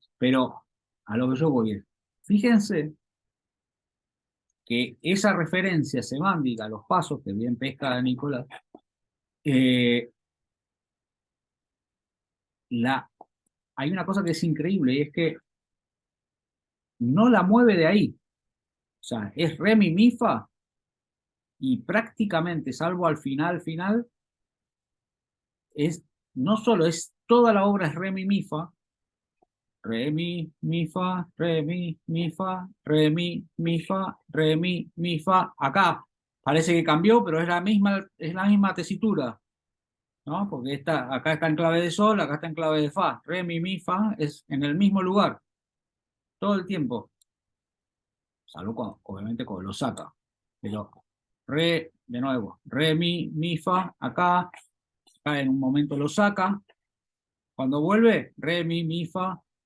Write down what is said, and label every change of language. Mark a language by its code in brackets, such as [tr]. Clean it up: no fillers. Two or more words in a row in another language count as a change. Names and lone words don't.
[es] Pero a lo que yo voy es, fíjense que esa referencia semántica a los pasos, que bien pesca Nicolás, eh, hay una cosa que es increíble y es que no la mueve de ahí. O sea, es re, mi, fa y prácticamente, salvo al final, es no solo es toda la obra es re, mi, fa, re, mi, fa, re, mi, fa. Acá parece que cambió, pero es la misma tesitura, ¿no? Porque acá está en clave de sol, acá está en clave de fa. Re, mi, fa es en el mismo lugar, todo el tiempo, salvo obviamente cuando lo saca. Pero de nuevo, re, mi, fa, acá en un momento lo saca. Cuando vuelve, re, mi, fa.